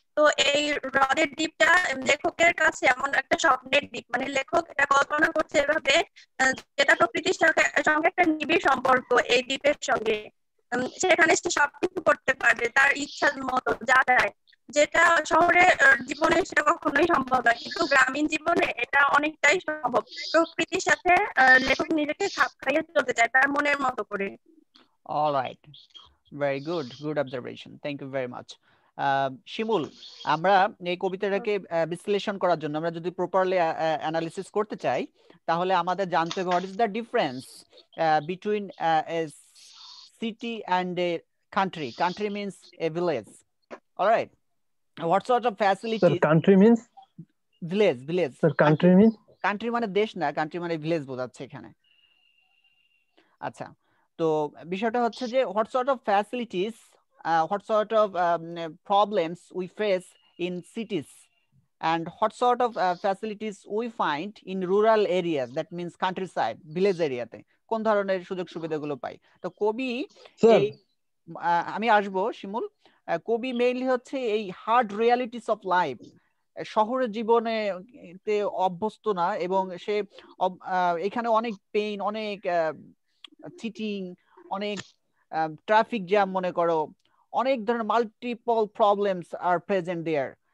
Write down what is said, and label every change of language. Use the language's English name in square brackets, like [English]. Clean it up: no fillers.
[Bangla] তো এই হ্রদের দ্বীপটা লেখকের কাছে এমন একটা স্বপ্নের দ্বীপ, মানে লেখক এটা কল্পনা করছে এভাবে, যেটা প্রকৃতির সঙ্গে একটা নিবিড় সম্পর্ক এই দ্বীপের সঙ্গে। সেখানে সে সবকিছু করতে পারবে তার ইচ্ছার মতো, যা চায়, যেটা শহরে জীবনে সেটা কখনোই সম্ভব না, কিন্তু গ্রামীণ জীবনে এটা অনেকটাই সম্ভব। প্রকৃতির সাথে লেখক নিজেকে খাপ খাইয়ে চলতে চায় তার মনের মতো করে। [English] All right, very good, good observation, thank you very much. [Bangla] শিমুল, আমরা এই কবিতাটাকে বিশ্লেষণ করার জন্য আমরা যদি প্রপারলি অ্যানালিসিস করতে চাই, তাহলে আমাদের জানতে হবে [English] What is the difference between a city and a country. Country means a village, alright? What sort of facilities? Country means village, village. Country means [Bangla] country মানে দেশ না, কান্ট্রি মানে ভিলেজ বোঝাচ্ছে এখানে। আচ্ছা, তো বিষয়টা হচ্ছে যে [English] what sort of facilities, what sort of problems we face in cities, and what sort of facilities we find in rural areas, that means countryside, village area [Bangla] তে কোন ধরনের সুযোগ সুবিধাগুলো পাই। তো কবি এই আমি আসবো শিমুল, কবি মেইনলি হচ্ছে এই [English] hard realities of life, [Bangla] শহরের জীবনে তে অভ্যস্ত না, এবং সে এখানে অনেক পেইন, অনেক চিটিং, অনেক ট্রাফিক জ্যাম, মনে করো অনেক ধরনের [English] Multiple problems আর present there.